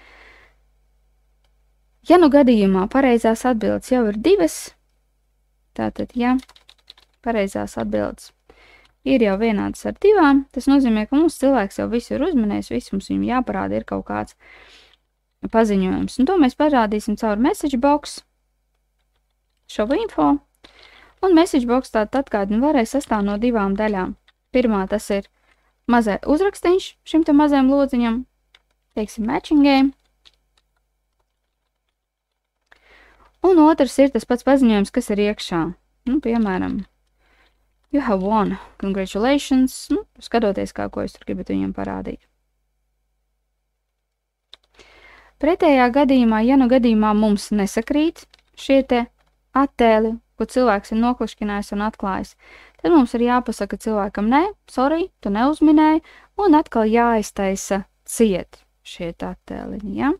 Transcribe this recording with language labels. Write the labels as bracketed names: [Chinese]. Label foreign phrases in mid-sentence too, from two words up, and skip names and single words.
[Latvian] Ja nu gadījumā pareizās atbildes jau ir 2, tātad, ja pareizās atbildes ir jau vienādas ar 2, tas nozīmē, ka mums cilvēks jau visu ir uzminējis, visu mums viņam jāparāda ir kaut kāds paziņojums. Un to mēs parādīsim caur [English] message box, show info, [Latvian] un [English] message box [Latvian] tātad atgādina vēlreiz sastāv no 2 daļām. Pirmā tas ir mazai uzrakstiņš šim te mazajam lodziņam, teiksim [English] matching game. [Latvian] Un otrs ir tas pats paziņojums, kas ir iekšā. Nu, piemēram, [English] you have won, congratulations, [Latvian] nu, skatoties kā, ko jūs tur gribat viņam parādīt. Pretējā gadījumā, ja nu gadījumā mums nesakrīt šie te attēli, ko cilvēks ir noklišķinājis un atklājis, tad mums ir jāpasaka cilvēkam, nē, sorry, tu neuzminēji, un atkal jāiztaisa ciet šie attēliņi, ja?